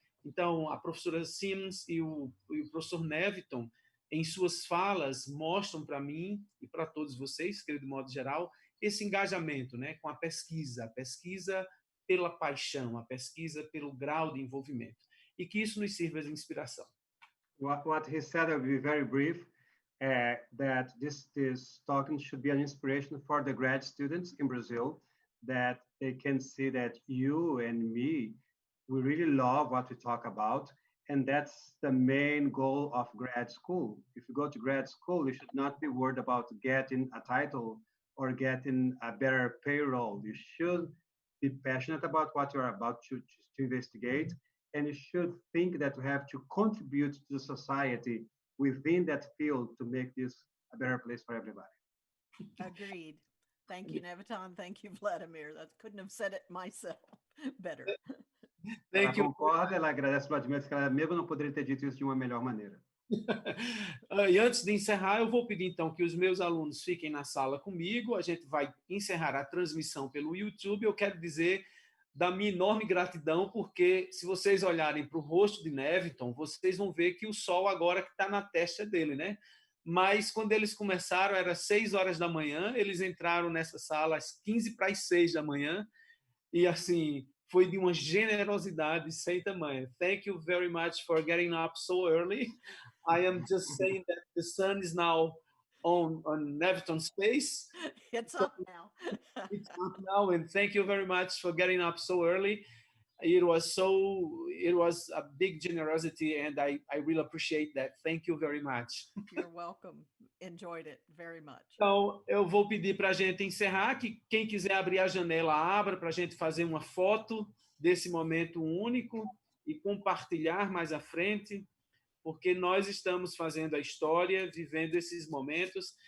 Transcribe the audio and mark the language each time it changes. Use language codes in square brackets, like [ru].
[pt] Então, a professora Sims e o professor Néviton, em suas falas, mostram para mim e para todos vocês, que de modo geral, esse engajamento, né, com a pesquisa pela paixão, a pesquisa pelo grau de envolvimento, e que isso nos sirva de inspiração. [en] What he said, I'll be very brief. That this talking should be an inspiration for the grad students in Brazil, that they can see that you and me, we really love what we talk about, and that's the main goal of grad school. If you go to grad school, you should not be worried about getting a title or getting a better payroll. You should be passionate about what you're about to investigate, and you should think that you have to contribute to the society within that field to make this a better place for everybody. Agreed. Thank you, Néviton. Thank you, Vladimir. I couldn't have said it myself better. [pt] Ela concorda, ela agradece Vladimir, que ela mesmo não poderia ter dito isso de uma melhor maneira. E antes de encerrar, eu vou pedir então que os meus alunos fiquem na sala comigo. A gente vai encerrar a transmissão pelo YouTube. Eu quero dizer da minha enorme gratidão, porque se vocês olharem para o rosto de Néviton, vocês vão ver que o sol agora está na testa dele, né? Mas quando eles começaram, era 6 horas da manhã, eles entraram nessa sala às 15 para as 6 da manhã, e assim, foi de uma generosidade sem tamanho. [en] Thank you very much for getting up so early. I am just saying that the sun is now on Néviton's face. It's up now. It's up now, and thank you very much for getting up so early. It was a big generosity, and I really appreciate that. Thank you very much. You're welcome. Enjoyed it very much. [pt] Então, eu vou pedir para a gente encerrar, que quem quiser abrir a janela, abra para a gente fazer uma foto desse momento único e compartilhar mais à frente, porque nós estamos fazendo a história, vivendo esses momentos.